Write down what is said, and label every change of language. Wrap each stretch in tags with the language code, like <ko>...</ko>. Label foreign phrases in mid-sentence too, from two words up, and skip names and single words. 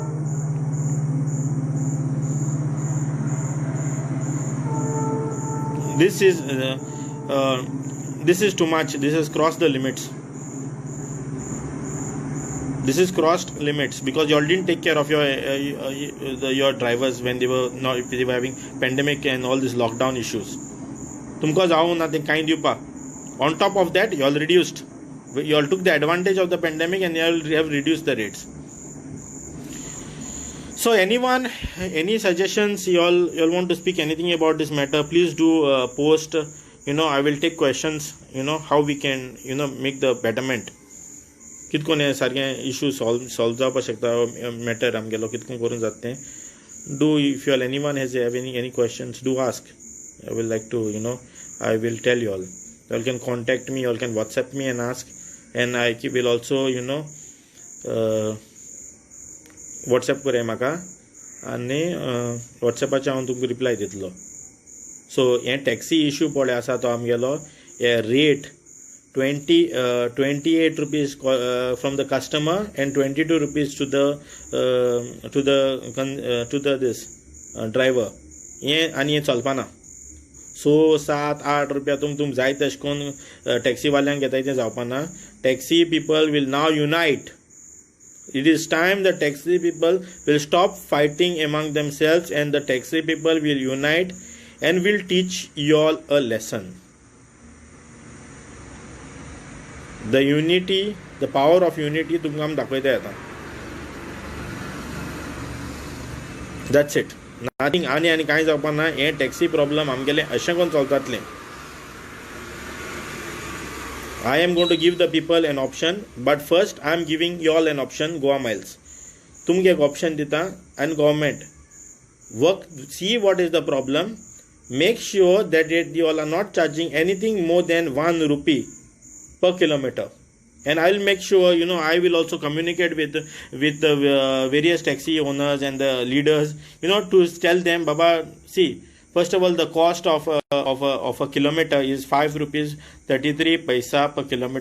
<en>This is too much. This has crossed the limits. This is crossed limits because you all didn't take care of your drivers when they were having pandemic and all these lockdown issues.</en> <kok>तुमकां जावं ना तें कांय दिवपाक.</kok> <en>On top of that, you all reduced. You all took the advantage of the pandemic and you all have reduced the rates. So anyone, any suggestions, you all want to speak anything about this matter, please do post. I will take questions, how we can, make the betterment.</en> <kok>कितकोन हे सारखे इशू सॉल्व जावपाक शकता मॅटर आमगेलो कितकोन करून जाता तें.</kok> <en>Do if you all anyone has any questions, do ask. I will like to, I will tell you all. You all can contact me, you all can WhatsApp me and ask. And I will also,</en> <kok>WhatsApp करे म्हाका आनी WhatsAppाचेर हांव तुमकां रिप्लाय दितलो. सो हे टॅक्सी इश्यू पळय आसा तो आमगेलो हे रेट</kok> <en>28 rupees from the customer and 22 rupees to the this driver.</en> <kok>हे आनी हे चलपाना. 6-7-8 रुपया तुम जाय तशें करून टॅक्सीवाल्यांक घेताय तें जावपाना.</kok> <en>taxi people will now unite. It is time the taxi people will stop fighting among themselves and the taxi people will unite and will teach you all a lesson. The unity, the power of unity</en> <kok>तुमकां आमी दाखयता येता.</kok> <en>That's it.</en> <kok>Nothing आनी कांय जावपाना. हे टॅक्सी प्रॉब्लम आमगेलें अशें करून चलतातलें.</kok> <en>I am going to give the people an option, but first I am giving you all an option. Goa Miles</en> <kok>तुमगे एक ऑप्शन दिता</kok> <en>and government work, see what is the problem, make sure that you all are not charging anything more than ₹1 per kilometer. And I will make sure, I will also communicate with the various taxi owners and the leaders, to tell them, Baba, see, first of all, the cost of a kilometer is ₹5.33 per kilometer.</en>